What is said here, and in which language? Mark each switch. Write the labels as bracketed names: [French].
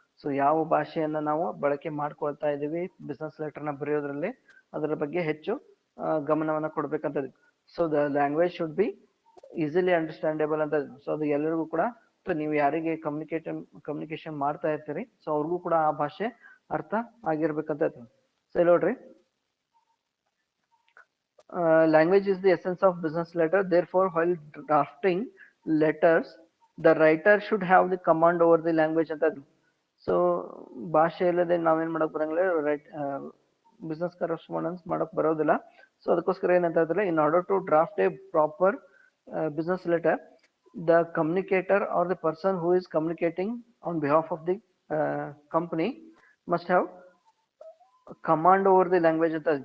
[Kannada] So ಯಾವ ಭಾಷೆಯನ್ನ ನಾವು ಬಳಕೆ ಮಾಡ್ಕೊಳ್ತಾ ಇದೀವಿ ಬಿಸ್ನೆಸ್ ಲೆಟರ್ನ ಬರೆಯೋದ್ರಲ್ಲಿ ಅದರ ಬಗ್ಗೆ ಹೆಚ್ಚು ಗಮನವನ್ನ ಕೊಡ್ಬೇಕಂತ ಇದ್ವಿ. So [English] the language should be easily understandable [Kannada] ಅಂತ ಇದ್ವಿ. ಸೊ ಅದು ಎಲ್ಲರಿಗೂ ಕೂಡ ನೀವು ಯಾರಿಗೆ ಕಮ್ಯುನಿಕೇಶನ್ ಮಾಡ್ತಾ ಇರ್ತೀರಿ ಸೊ ಅವ್ರಿಗೂ ಕೂಡ ಆ ಭಾಷೆ ಅರ್ಥ ಆಗಿರ್ಬೇಕಂತ ಇದ್ವಿ. [English] so [Kannada] ಇಲ್ಲಿ ನೋಡ್ರಿ, [English] language is the essence of business letter. Therefore, while drafting letters, the writer should have the command over the language ಅಂತ. [Kannada] ಸೊ ಭಾಷೆ ಇಲ್ಲದೆ ನಾವೇನ್ ಮಾಡಕ್ ಬರಂಗಿಲ್ಲ, ಬಿಸ್ನೆಸ್ ಕರೆಸ್ಪಾಂಡೆನ್ಸ್ ಮಾಡಕ್ ಬರೋದಿಲ್ಲ. [English] so [Kannada] ಅದಕ್ಕೋಸ್ಕರ ಏನಂತ ಹೇಳಿದ್ರೆ, [English] In order to draft a proper business letter, the communicator or the person who is communicating on behalf of the company must have command over the language ಅಂತ.